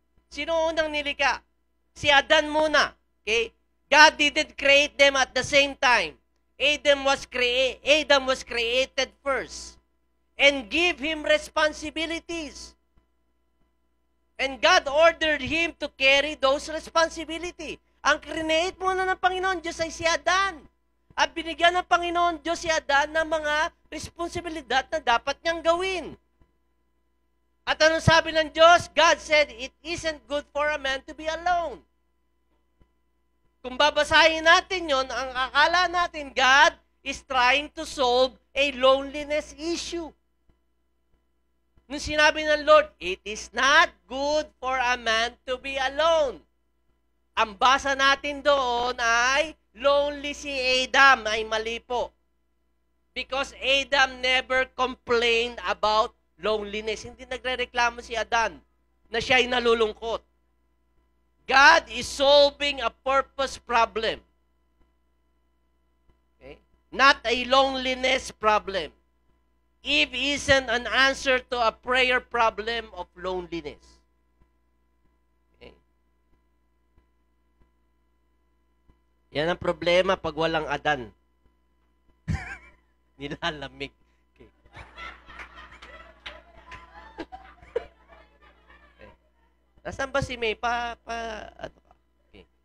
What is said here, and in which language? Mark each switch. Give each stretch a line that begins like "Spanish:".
Filipino: Sino unang nilikha? Si Adan muna. Okay?
English: God didn't create them at the same time. Adam was created first. And give him responsibilities. And God ordered him to carry those responsibility.
Filipino: Ang create muna ng Panginoon Diyos ay si Adan. At binigyan ng Panginoon Diyos si Adan ng mga responsibilidad na dapat niyang gawin. At anong sabi ng Diyos?
English: God said, it isn't good for a man to be alone.
Filipino: Kung babasahin natin yon, ang akala natin,
English: God is trying to solve a loneliness issue.
Filipino: Nung sinabi ng Lord,
English: it is not good for a man to be alone.
Filipino: Ang basa natin doon ay, lonely si Adam, ay mali po.
English: Because Adam never complained about loneliness.
Filipino: Hindi nagre-reklamo si Adan na siya ay nalulungkot.
English: God is solving a purpose problem. Okay? Not a loneliness problem. Eve isn't an answer to a prayer problem of loneliness. Okay?
Filipino: Yan ang problema pag walang Adan. Nilalamig. Okay. Okay. Nasaan ba si May? Okay.